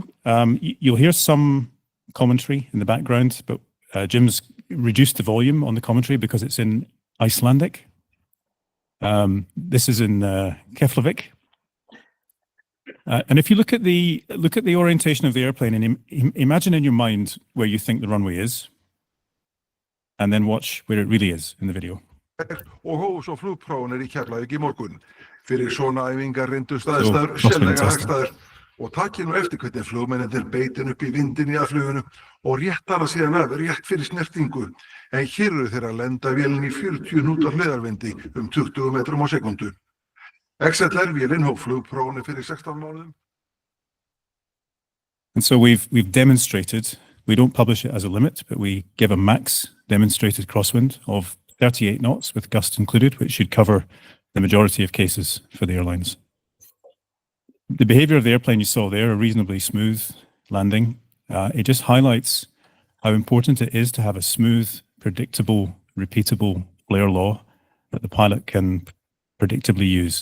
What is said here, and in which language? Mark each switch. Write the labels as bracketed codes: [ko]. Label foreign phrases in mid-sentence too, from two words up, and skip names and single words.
[en] You'll hear some commentary in the background, but Jim's reduced the volume on the commentary because it's in Icelandic. This is in Keflavik. And if you look at the orientation of the airplane, and imagine in your mind where you think the runway is, and then watch where it really is in the video. [is] Og hóf svo flugprófanir í Keflavík í morgun. Fyrir svona æfingar reyndust aðstæður sérlega hagstæðar, og takið nú eftir hvernig flugmennirnir beitin upp í vindinn í fluginu og réttara síðan af rétt fyrir snertingu. En hér eru þeir að lenda vélinn í 40 hnúta hliðarvindi 20 metrum á sekundu. XLR-vélinn hóf flugprófanir fyrir 16 mánuðum. [en] And so we've demonstrated, we don't publish it as a limit, but we give a max demonstrated crosswind of 38 knots with gust included, which should cover the majority of cases for the airlines. The behavior of the airplane you saw there, a reasonably smooth landing, it just highlights how important it is to have a smooth, predictable, repeatable flare law that the pilot can predictably use.